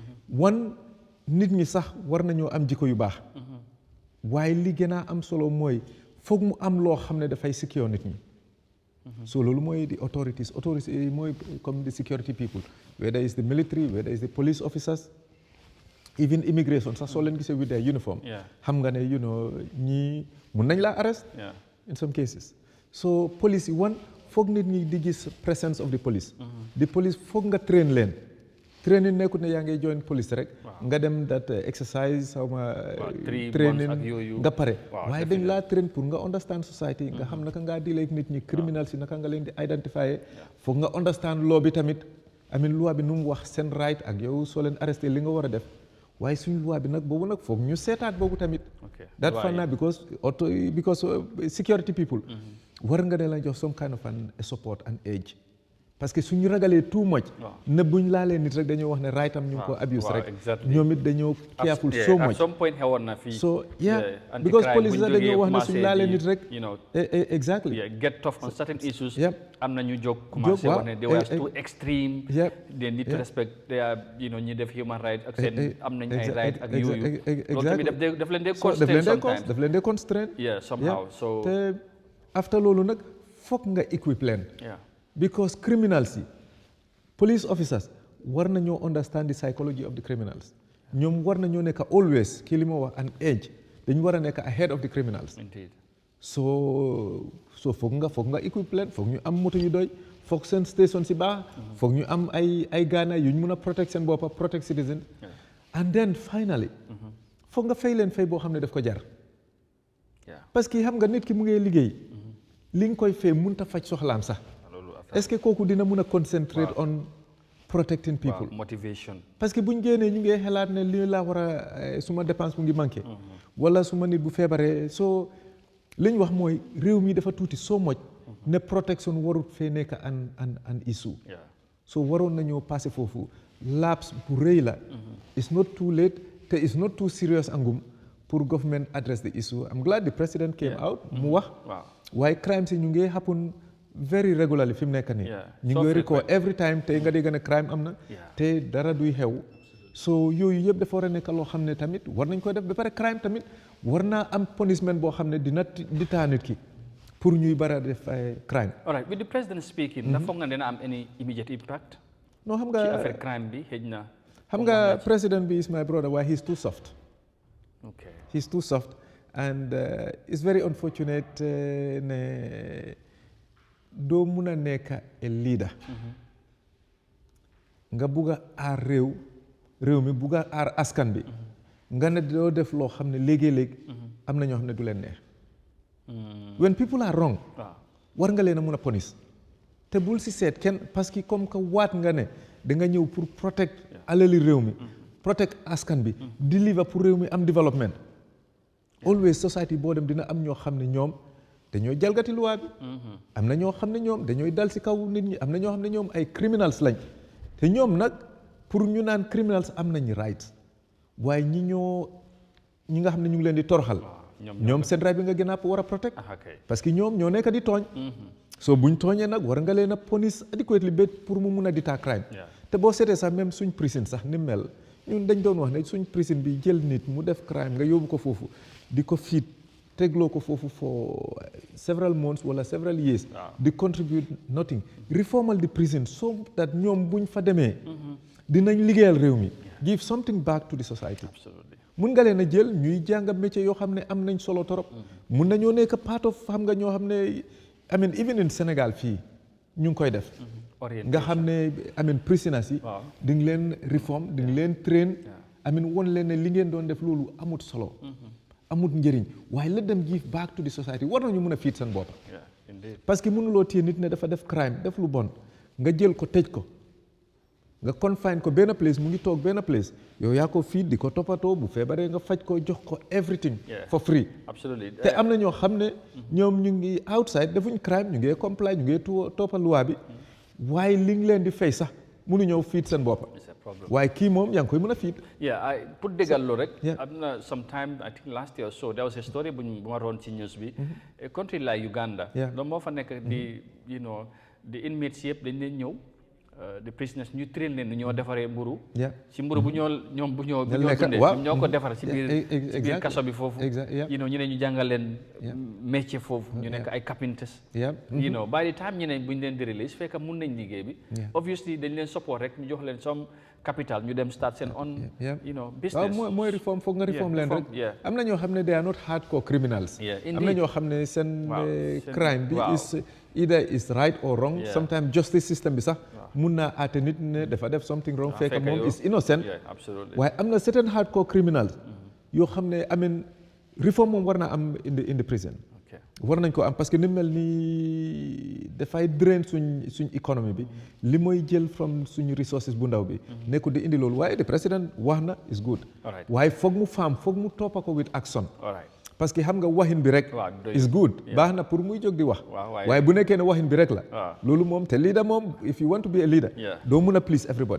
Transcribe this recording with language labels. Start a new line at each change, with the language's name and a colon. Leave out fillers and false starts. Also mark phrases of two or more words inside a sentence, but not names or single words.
Wolof: nit ñi sax war nañoo am jikko yu baax waaye li gën a am solo mooy foog mu am loo xam ne dafay secure nit ñi so loolu mooy
English: the authorities
Wolof: mooy comme
English: the security people whether it's the military whether it's the police officers even immigration
Wolof: sax soo leen gisee
English: with their uniform
Wolof: xam nga ne ñii mun nañ laa
English: arrest in some cases so police
Wolof: yi foog nit ñi di gis
English: presence of the police the police
Wolof: foog nga train leen training nekkut ne yaa ngay
English: join police
Wolof: rek nga dem
English: that exercise
Wolof: xawma training nga pare waaye dañ laa train pour nga
English: understand society
Wolof: nga xam naka ngaa deal ak nit ñi criminal si naka nga leen di identifier foog nga
English: understand law
Wolof: bi tamit loi bi nu mu wax seen right ak yow soo leen arrêté li nga war a def waaye suñu loi bi nag boobu nag foog ñu seetaat boobu tamit that fan na
English: because security people
Wolof: war nga ne la jox
English: some kind of a support and age
French: parce que
Wolof: suñu ragalee
English: too much
Wolof: ne buñ laalee nit rek dañoo wax ne right am ñu ngi ko abuse rek ñoom it dañoo
English: careful so much at some point
Wolof: xewoon na fii
English: so because police
Wolof: sax dañoo wax ne suñu laalee nit rek exactly
English: get tough on certain issues
Wolof: am na ñu jóg commencé wax ne
English: they were too extreme they need to respect their
Wolof: ñi def
English: human rights
Wolof: ak seen am nañ ay right ak yooyu loolu tamit daf leen dee
English: constraint somehow so
Wolof: te after loolu nag foog nga equip leen
English: because criminals
Wolof: yi
English: police officers
Wolof: war nañoo
English: understand the psychology of the criminals
Wolof: ñoom war nañoo nekk always kii li ma wax
English: an age
Wolof: dañu war a nekk
English: ahead of the criminals
Wolof: so foog nga equip leen foog ñu am moto yu doy foog seen station si baax foog ñu am ay gaana yu ñu mun a protect seen boppa
English: protect citizen and then finally
Wolof: foog nga fay leen fay boo xam ne daf ko jar
French: parce que
Wolof: xam nga nit ki mu ngi liggéey li nga koy fay mënut a faj soxlaam sax
French: est-ce que
Wolof: kooku dina mun a
English: concentrate on protecting people
Wolof: motivation
French: parce que
Wolof: buñ génnee ñu ngi xalaat ne lii laa war a suma dépense mu ngi manqué wala suma nit bu feebaree soo li ñu wax mooy réew mi dafa tuuti
English: so much
Wolof: ne protection warut fee nekk
English: an issue so
Wolof: waroon nañoo passé foofu laps bu rëy la
English: it's not too late
Wolof: te
English: it's not too serious
Wolof: angum pour
English: government address the issue I'm glad the president came out
Wolof: mu wax waaye crime si ñu ngi
English: happen very regularly
Wolof: fi mu nekk nii ñu ngi
English: record every time
Wolof: tey nga dégg ne crime am na te dara duy xew so yooyu yëpp dafa war a nekk loo xam ne tamit war nañ koy def ba pare crime tamit war naa am punishment boo xam ne dina ditaa nit ki pour ñuy bara def crime.
English: all right with the president speaking
Wolof: ndax foog nga dina am
English: any immediate impact
Wolof: non xam nga ci affaire crime bi xëj na xam nga
English: president bi is my brother waaye he's too soft okay he's too soft and it's very unfortunate
Wolof: ne doo mun a nekk a leader nga bugg a aar réew mi bugg a aar askan bi nga ne doo def loo xam ne léegi-léegi am na ñoo xam ne du leen neex
English: when people are wrong
Wolof: war nga leen a mun a police te bul si seet kenn
French: parce que comme que
Wolof: waat nga ne da nga ñëw pour protect alali réew mi protect askan bi deliver pour réew mi am développement
English: always society
Wolof: boo dem dina am ñoo xam ne ñoom dañooy jalgati luwaa bi am na ñoo xam ne ñoom dañooy dal si kaw nit ñi am na ñoo xam ne ñoom ay criminals lañ te ñoom nag pour ñu naan criminals am nañ rights waaye ñi nga xam ne ñu ngi leen di toroxal ñoom seen right bi nga gën a war a protect
French: parce que
Wolof: ñoom ñoo nekk di tooñ so buñ tooñee nag war nga leen a
English: punish adequately
Wolof: ba pour mu mun a deter crime te boo seetee sax même suñ prison sax ni mel ñun dañ doon wax ne suñ prison bi jël nit mu def crime nga yóbbu ko foofu di ko fiit tegloo ko foofu
English: for several months
Wolof: wala
English: several years
Wolof: di
English: contribute nothing reformal the prison so that
Wolof: ñoom buñ fa demee dinañ liggéeyal réew mi
English: give something back to the society
Wolof: mun nga leen a jël ñuy jàng métier yoo xam ne am nañ solo torop mun nañoo nekk
English: part of
Wolof: xam nga ñoo xam ne
English: I mean even in Sénégal
Wolof: fii ñu ngi koy def nga xam ne
English: I mean prisoners
Wolof: yi di nga leen reform di nga leen train
English: I mean
Wolof: won leen ne li ngeen doon def loolu amut solo amut njëriñ waaye
English: let them give back to the society
Wolof: war nañu mën a fiit seen bopp
French: parce que
Wolof: mënuloo téye nit ne dafa def crime def lu bon nga jël ko tëj ko nga confine ko benn place mu ngi toog benn place yow yaa ko fiit di ko toppatoo bu feebaree nga faj ko jox ko
English: everything for free
Wolof: te am na ñoo xam ne ñoom ñu ngi outside defuñ crime ñu ngi comply ñu ngi toppa loi bi waaye li ngi leen di fay sax mënu ñëw fiit seen bopp waaye kii moom yaa ngi koy mën a fiit
English: pour
Wolof: déggal loolu rek am na
English: sometime I think last year or so there was a story
Wolof: bu ma roon ci
English: news bi a country like Uganda
Wolof: loolu moo fa nekk di
English: the inmates
Wolof: yëpp dañ leen ñëw
English: the prisoners
Wolof: ñu train leen ñoo defaree mburu ci mburu bu ñoo dundee ñoo ko defar ci biir kaso bi foofu ñu ne ñu jàngal leen métier foofu ñu nekk ay
English: carpenters by the time
Wolof: ñu ne buñ leen di release fekk mun nañ liggéey bi obviously dañ leen support rek ñu jox leen
English: some capital
Wolof: ñu dem start seen on business mooy reform foog nga reform leen rek am na ñoo xam ne
English: they are not hardcore criminals
Wolof: am na ñoo xam ne seen crime bi
English: either is right or wrong sometimes justice system
Wolof: bi sax mun naa aate nit ne dafa def
English: something wrong
Wolof: fekk moom
English: is innocent
Wolof: waaye am na
English: certain hardcore criminals
Wolof: yoo xam ne amen reform moom war naa am
English: in the prison
Wolof: war nañ ko am
French: parce que
Wolof: ni mel ni dafay drain suñ économie bi li mooy jël from suñu resources bu ndaw bi nekkul di indi loolu waaye
English: the president
Wolof: wax na
English: is good
Wolof: waaye foog mu toppa ko
English: with action
French: parce que
Wolof: xam nga waxin bi rek
English: is good
Wolof: baax na pour muy jóg di wax waaye bu nekkee ne waxin bi rek la loolu moom te leader moom
English: if you want to be a leader
Wolof: doo mun a
English: please everybody